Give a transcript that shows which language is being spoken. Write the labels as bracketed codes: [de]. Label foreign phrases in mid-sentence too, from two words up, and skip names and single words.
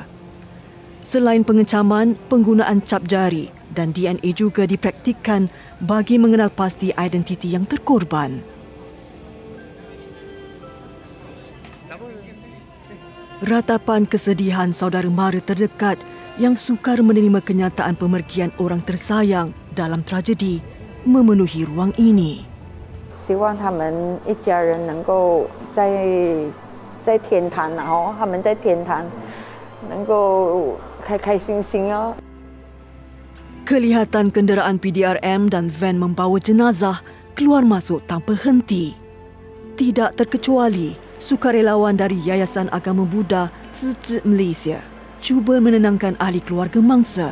[ms] Selain pengecaman, penggunaan cap jari dan DNA juga dipraktikkan bagi mengenal pasti identiti yang terkorban. Ratapan kesedihan saudara mara terdekat yang sukar menerima kenyataan pemergian orang tersayang dalam tragedi memenuhi ruang ini. [zh] 希望他们一家人能够在天堂，然后他们在天堂能够开开心心哦。 [ms] Kelihatan kenderaan PDRM dan van membawa jenazah keluar masuk tanpa henti. Tidak terkecuali sukarelawan dari Yayasan Agama Buddha Tzu Chi Malaysia cuba menenangkan ahli keluarga mangsa.